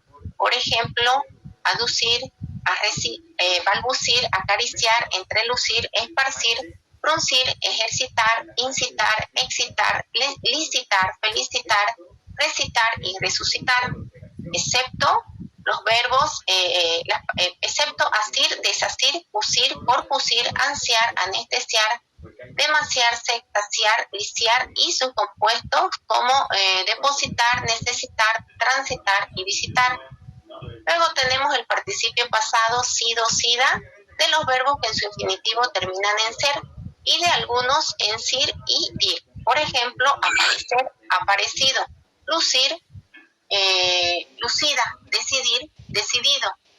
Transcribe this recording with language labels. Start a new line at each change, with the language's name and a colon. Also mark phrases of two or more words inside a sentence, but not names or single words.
Spanish: Por ejemplo, aducir, balbucir, acariciar, entrelucir, esparcir, fruncir, ejercitar, incitar, excitar, licitar, felicitar, recitar y resucitar, excepto los verbos, excepto asir, desasir, usir, porcusir, ansiar, anestesiar, demasiarse, extasiar, liciar y sus compuestos como depositar, necesitar, transitar y visitar. Luego tenemos el participio pasado, sido, sida, de los verbos que en su infinitivo terminan en ser y de algunos en sir y dir. Por ejemplo, aparecer, aparecido, lucir, lucida, decidir, decidido.